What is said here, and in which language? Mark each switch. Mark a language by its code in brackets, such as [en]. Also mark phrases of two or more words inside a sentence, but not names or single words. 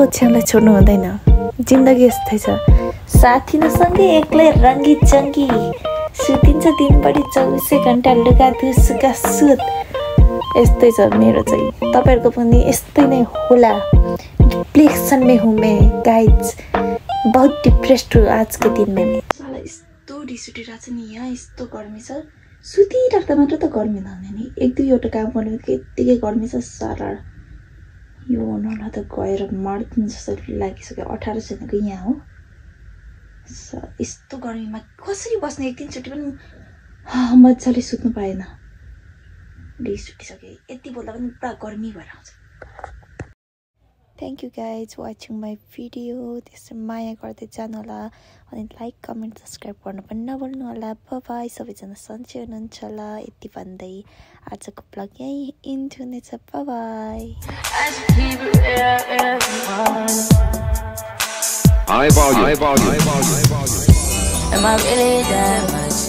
[ne] ओछ्यानलाई छोड्नु हुँदैन जिन्दगी यस्तै छ साथी नसँगै एक्लै रङ्गी चङ्गी सुतिन्छ दिनभरि 24 घन्टा लुगा धु सुका सुत यस्तै छ मेरो चाहिँ तपाईँहरूको पनि यस्तै नै होला [hi] डिप्रेसन में हूँ मैं गाइज बहुत डिप्रेस्ड हूँ आज के दिन में [ne] साला यस्तो रिस उठिरहेको छ नि यहाँ यस्तो गर्मी छ सुतिराख्दा मात्र त गर्मी नहुने नि 1-2 काम गर्ने बित्तिकै यत्तिकै गर्मी छ सारा यो नला त गएर मर्दिन जस्तो लागिसक्यो 18 जनाको यहाँ हो यस्तो गर्मीमा कसरी बस्ने एक दिन छुट्टी पनि मजाले सुत्नु पाएन रिस उठिसक्यो यति बोल्दा पनि पुरा गर्मी भएर आउँछ [en] Thank you guys for watching my video. [ne] त्यसै माया गर्दै जानु होला अनि [en] like comment subscribe [ne] गर्नु पनि नभुल्नु होला बाइ सबैजना सन्चै हुनुहुन्छ होला यति भन्दै आजको ब्लग यही इन्ड हुनेछ बाइ [en] High volume. Am I really that much?